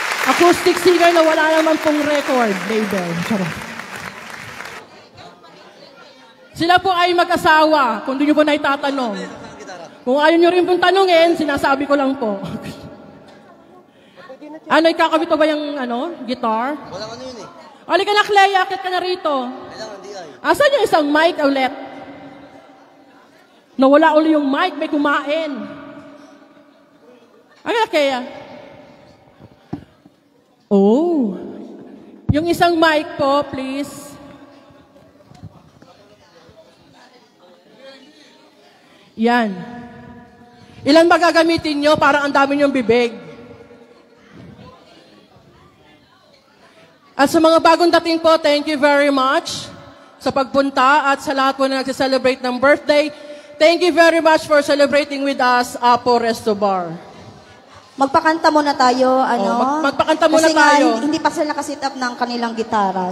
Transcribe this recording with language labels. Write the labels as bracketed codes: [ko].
[tl] Acoustic singer na wala naman pong record label. Charot. Sila po ay mag-asawa, kung di nyo po na itatanong. Kung ayaw nyo rin pong tanungin, sinasabi ko lang po. Ano, ikakabit ba yung guitar? Walang ano yun eh. Halika na, Clea, akit ka na rito. Kailangan di ay. Asan yung isang mic ulit? Nawala ulit yung mic, may kumain. Halika, Clea. Oh. Yung isang mic po, please. Yan. Ilan ba gagamitin nyo? Parang ang dami nyong bibig. At sa mga bagong dating po, [en] thank you very much [tl] sa pagpunta at sa lahat po na nagsiselebrate ng birthday. [en] Thank you very much for celebrating with us, Apo Resto Bar. [tl] Magpakanta muna tayo, magpakanta muna kasi nga, tayo. hindi pa sila nakasit up ng kanilang gitara.